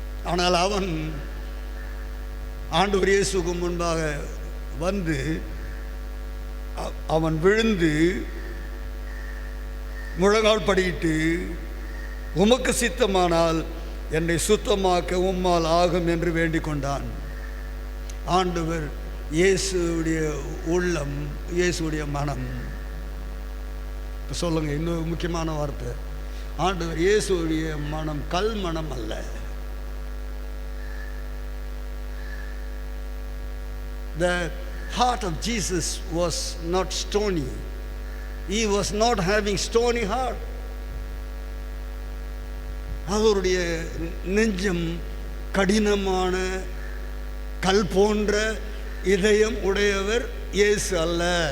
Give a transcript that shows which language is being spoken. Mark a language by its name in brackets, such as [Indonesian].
[Tamil] ஆனால் அவன் ஆண்டவர் இயேசுவுக்கு முன்பாக வந்து அவன் விழுந்து முழங்கால் படியிட்டு, உமக்கு சித்தமானால் என்னை சுத்தமாக்க உம்மால் ஆகும் என்று வேண்டிக் கொண்டான். ஆண்டவர் இயேசுடைய உள்ளம், இயேசுடைய மனம். இப்போ சொல்லுங்க, இன்னொரு முக்கியமான வார்த்தை, ஆண்டவர் இயேசுடைய மனம் கல் மனம் அல்ல, [English] the heart of Jesus was not stony. He was not having stony heart. [Tamil] அவருடைய நெஞ்சம் கடினமான கல் போன்ற இதயம் உடையவர் இயேசு அல்ல.